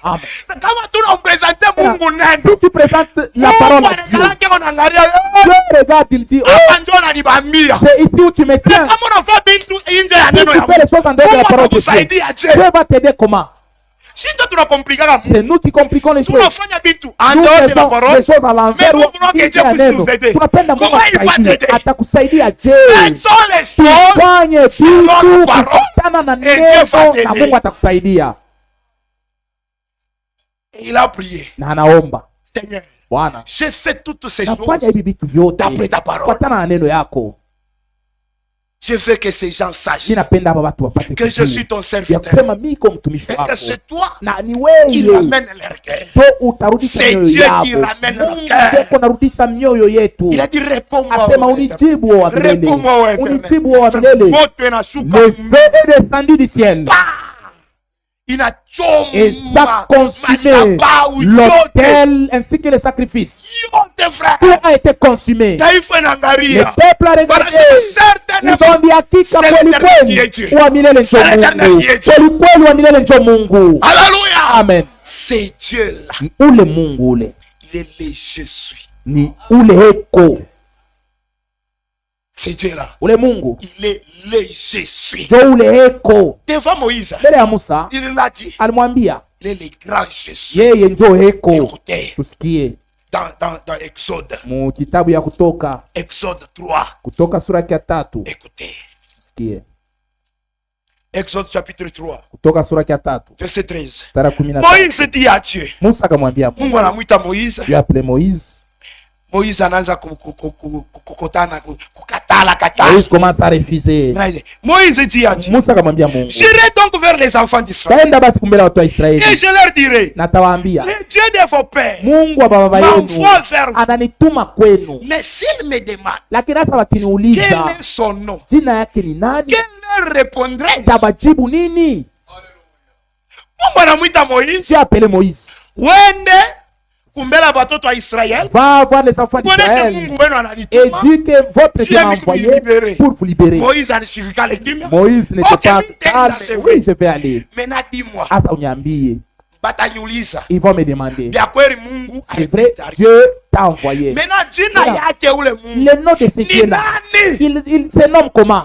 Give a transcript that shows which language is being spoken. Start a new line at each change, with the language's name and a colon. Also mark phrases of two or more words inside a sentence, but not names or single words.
French: Si tu présentes la parole à Dieu, Dieu regarde, il dit, oh, c'est ici où tu me tiens. Si tu fais les choses en dehors de la parole de Dieu, Dieu va t'aider comment? C'est nous qui compliquons les choses. Nous faisons les choses à l'envers.
Swahili: Atakusaidia Dieu. Tufanye kitu kufuatana na neno na Mungu atakusaidia.
French: Il a prié.
Swahili: Na anaomba.
French: Seigneur,
Swahili: Bwana,
French: j'ai fait toutes ces choses d'après ta parole.
Swahili: Kufuatana na neno yako.
French: Je veux que ces gens sachent que je suis ton serviteur et que c'est toi qui ramène leur cœur. C'est Dieu qui ramène leur cœur. Il a dit réponds-moi au Éternel. Réponds-moi au Éternel. Le feu est descendu du ciel. Et ça consumé l'autel ainsi que les sacrifices. Tout a été consumé. Le peuple a regardé. Ils ont dit
Swahili: hakika kweli Mungu.
French: Alléluia. Amen. C'est Dieu là.
Swahili: Ule Mungu ule.
French: Il est le je suis.
Swahili: Ni ule eko.
French: C'est Dieu là.
Swahili: Ule Mungu.
French: Il est le je suis.
Swahili: Ule eko.
French: Devant Moïse.
Swahili: Mbele ya Musa.
French: Il l'a dit.
Swahili: Alimwambia.
French: Il est le grand je suis.
Swahili: Yeye ndio eko.
French: Écoutez.
Swahili: Tusikie.
French: Dans Exode.
Swahili: Mu kitabu ya Kutoka.
French: Exode 3.
Swahili: Kutoka sura ya 3.
French: Écoutez.
Swahili: Tusikie.
French: Exode chapitre 3.
Swahili: Kutoka sura ya 3.
French: Verset 13. Moïse dit à Dieu.
Swahili: Musa akamwambia Mungu anamuita Moïse.
French: Dieu appelait Moïse.
Swahili: Moïse anaanza kukatala.
French: Moïse commence à refuser. Moïse dit à Dieu.
Swahili: Musa akamwambia Mungu.
French: J'irai donc vers les enfants d'Israël.
Swahili: Taenda basi kumbele watu wa Israeli.
French: Et je leur dirai.
Swahili: Natawaambia.
French: Le Dieu de vos pères.
Swahili: Mungu wa baba yenu. Ananituma kwenu.
French: Mais s'il me demande.
Swahili: Lakini sasa wakiniuliza.
French: Quel est son nom?
Swahili: Jina yake ni nani?
French: Quel leur répondrai?
Swahili: Tabajibu nini? Mungu anamuita Moïse.
French: Dieu appelé Moïse.
Lingala: Wende kumbela batoto wa Israël.
French: Va voir les enfants d'Israël. Et dis que votre Dieu m'a envoyé pour vous libérer. Moïse n'était pas calme. Oui, je vais aller. Maintenant dis-moi.
Swahili: Asa uniambie.
French: Ils vont me demander. C'est vrai, Dieu t'a envoyé. Le nom de ce Dieu-là, il se nomme comment?